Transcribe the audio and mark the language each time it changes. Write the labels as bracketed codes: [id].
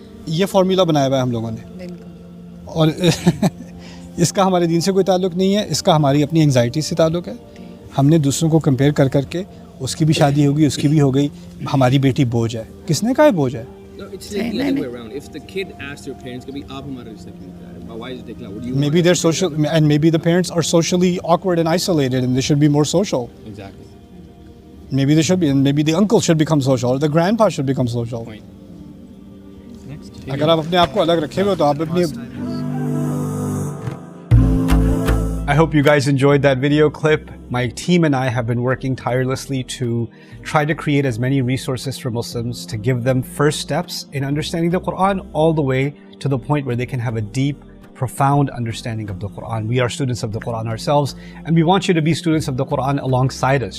[hi] ये फार्मूला बनाया हुआ है हम लोगों ने, और इसका हमारे दीन से कोई ताल्लुक़ नहीं है, इसका हमारी अपनी एंजाइटी से ताल्लुक़ है। हमने दूसरों को कंपेयर कर करके, उसकी भी शादी होगी, उसकी भी हो गई, हमारी बेटी बोझ है। किसने कहा है बोझ है? [en] No, it's like the other way around. If the kid asks their parents, [hi] "Kabhi aap hamara rishta kyun kar rahe ho? [en] Why is it taking out? What do you?" Maybe they're social, and maybe the parents are socially awkward and isolated, and they should be more social. Exactly. Maybe they should be, and maybe the uncle should become social, or the grandpa should become social. Point. Next. [hi] अगर आप अपने आप को अलग रखे हुए तो आप अपनी [en] I hope you guys enjoyed that video clip. My team and I have been working tirelessly to try to create as many resources for Muslims to give them first steps in understanding the Quran all the way to the point where they can have a deep, profound understanding of the Quran. We are students of the Quran ourselves, and we want you to be students of the Quran alongside us.